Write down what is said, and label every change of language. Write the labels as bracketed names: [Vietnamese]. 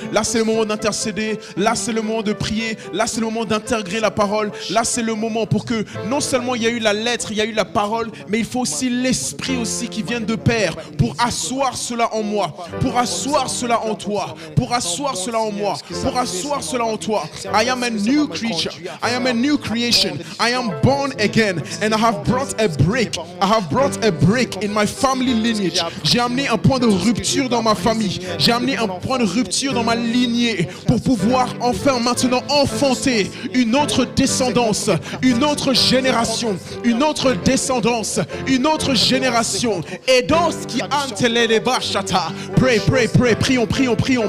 [French] Là, c'est le moment d'intercéder. Là, c'est le moment de prier. Là, c'est le moment d'intégrer la parole. Là, c'est le moment pour que non seulement il y a eu la lettre, il y a eu la parole, mais il faut aussi l'esprit aussi qui vient de Père pour asseoir cela en moi, pour asseoir cela en toi, pour asseoir cela en moi, pour asseoir cela en toi. [English] I am a new creature. I am a new creation. I am born again and I have brought a break. I have brought a break in my family lineage. [French] J'ai amené un point de rupture dans ma famille. J'ai amené un point de rupture dans ma lignée pour pouvoir enfin maintenant enfanter une autre descendance, une autre génération, une autre descendance, une autre génération. Edoski antelele bashata. [English] Pray, pray, pray. [French] Prions, prions, prions.